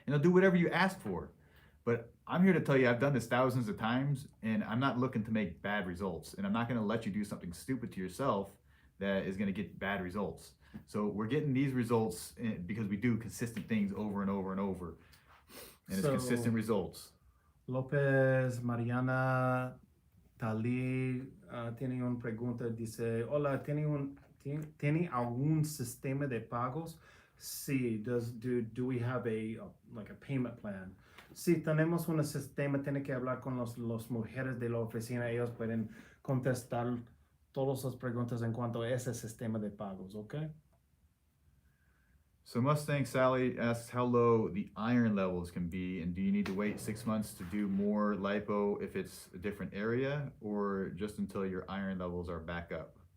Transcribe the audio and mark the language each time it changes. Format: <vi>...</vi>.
<en>And they'll do whatever you ask for. But I'm here to tell you, I've done this thousands of times, and I'm not looking to make bad results. And I'm not going to let you do something stupid to yourself that is going to get bad results. So we're getting these results because we do consistent things over and over and over. And it's consistent results.</en> <es>López Mariana Tali tiene una pregunta. Dice, hola, ¿tiene algún sistema de pagos?</es> <en>Sí, do we have a payment plan?</en> <es>Sí, tenemos un sistema, tiene que hablar con los mujeres de la oficina, ellos pueden contestar todas las preguntas en cuanto a ese sistema de pagos, ¿ok?</es> <en>So Mustang Sally asks how low the iron levels can be, and do you need to wait 6 months to do more lipo if it's a different area, or just until your iron levels are back up?</en>